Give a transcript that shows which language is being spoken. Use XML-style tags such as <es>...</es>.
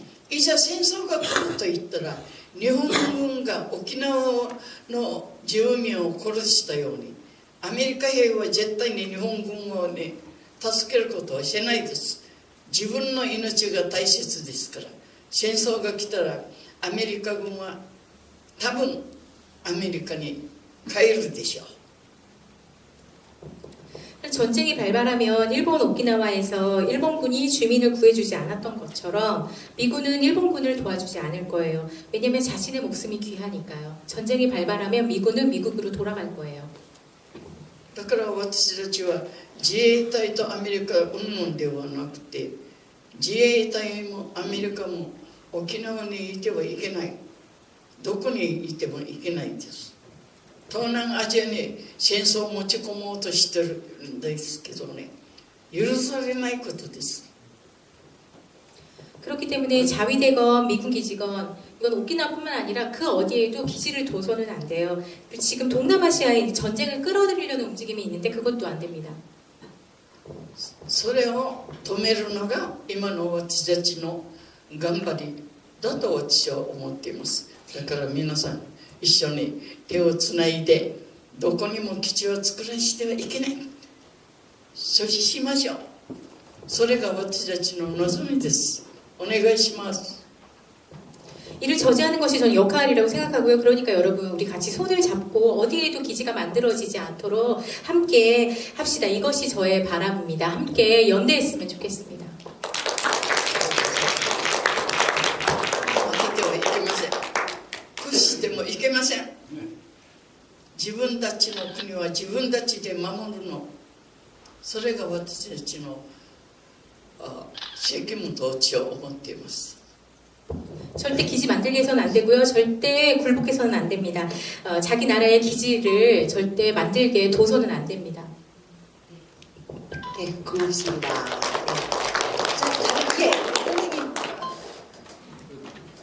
<ja>いざ戦争が来ると言ったら日本軍が沖縄の住民を殺したようにアメリカ兵は絶対に日本軍をね助けることはしないです。自分の命が大切ですから、戦争が来たらアメリカ軍は多分アメリカに帰るでしょう。</ja> <ko>전쟁이 발발하면 일본 오키나와에서 일본군이 주민을 구해주지 않았던 것처럼 미군은 일본군을 도와주지 않을 거예요. 왜냐하면 자신의 목숨이 귀하니까요. 전쟁이 발발하면 미군은 미국으로 돌아갈 거예요.</ko> <ja>だから私たちは自衛隊とアメリカ云々ではなくて、自衛隊もアメリカも沖縄にいてはいけない、どこにいてもいけないんです。東南アジアに戦争を持ち込もうとしてるんですけどね、許されないことです。</ja> <ko>그렇기 때문에 자위대건 미군 기지건 이건 오키나와뿐만 아니라 그 어디에도 기지를 둬서는 안 돼요. 지금 동남아시아에 전쟁을 끌어들이려는 움직임이 있는데 그것도 안 됩니다.</ko> <ja>それを止めるのが今の私たちの頑張りだと私は思っています。だから皆さん一緒に手をつないでどこにも基地を作らせてはいけない、阻止しましょう。それが私たちの望みです。お願いします。</ja> <ko>이를 저지하는 것이 저는 역할이라고 생각하고요. 그러니까 여러분 우리 같이 손을 잡고 어디에도 기지가 만들어지지 않도록 함께 합시다. 이것이 저의 바람입니다. 함께 연대했으면 좋겠습니다.</ko> <ja>負けてはいけません。屈してもいけません。自分たちの国は自分たちで守るの、それが私たちの責務と私は思っています。</ja> <ko>절대 기지 만들게 해서는 안 되고요. 절대 굴복해서는 안 됩니다. 자기 나라의 기지를 절대 만들게 둬서는 안 됩니다. 네, 고맙습니다. 네. 자, 예, 선생님.</ko>